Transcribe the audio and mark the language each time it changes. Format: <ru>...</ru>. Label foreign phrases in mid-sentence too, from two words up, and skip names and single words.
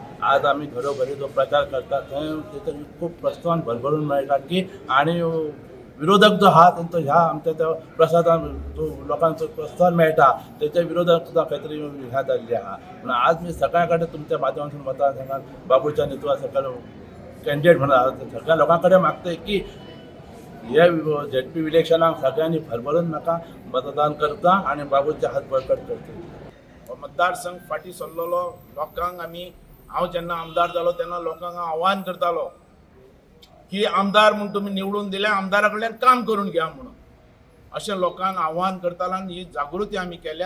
<kok>आज आम्ही घरोघरी जो प्रचार करतात थंय खूप प्रोत्साहन भरभरून मेळटा की आणि विरोधक जो आहा तो ह्या आमच्या त्या प्रसादान जो लोकांचो प्रोत्साहन मेळटा त्याच्या विरोधात सुद्धा काहीतरी ह्या जाल्ली आहा।</kok> <mr>पण आज मी सगळ्याकडे तुमच्या माध्यमातून मतदारसंघात बाबूच्या नेतृत्वात सगळं कॅन्डिडेट म्हणून सगळ्या लोकांकडे मागतोय की या ZP इलेक्शनाक सगळ्यांनी भरभरून म्हाका मतदान करता आणि बाबूचे हात बळकट करता।</mr> <kok>मतदारसंघ फाटी सरलेलो लोकांक हांव जेन्ना आमदार जालो तेन्ना लोकांक आव्हान करतालो की आमदार म्हणून तुमी निवडून दिले, आमदारा कडल्यान काम करून घ्या म्हणून अशें लोकांक आव्हान करतालो आनी ही जागृती आमी केल्या।</kok>